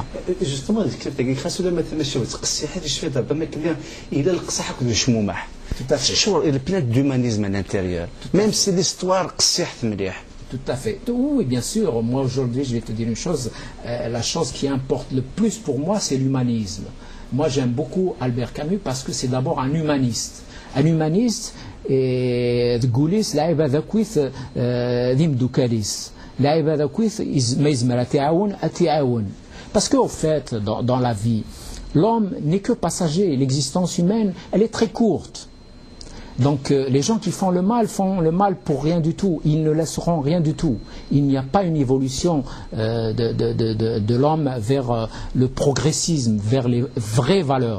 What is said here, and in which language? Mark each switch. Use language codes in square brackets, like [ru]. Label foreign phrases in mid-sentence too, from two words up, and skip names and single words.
[fr] Justement, il y a plein d'humanisme à l'intérieur, même si l'histoire Tout à fait. Oui, bien sûr. Moi, aujourd'hui, je vais te dire une chose. La chose qui importe le plus pour moi, c'est l'humanisme. Moi, j'aime beaucoup Albert Camus parce que c'est d'abord un humaniste. Un humaniste, [kab] تقوليس لعيبة ذاكويث ذيم دوكاليس لعيبة ذاكويث ما يزمر أتعاون. [fr] Parce qu'au fait, dans la vie, l'homme n'est que passager. L'existence humaine, elle est très courte. Donc les gens qui font le mal pour rien du tout. Ils ne laisseront rien du tout. Il n'y a pas une évolution de l'homme vers le progressisme, vers les vraies valeurs.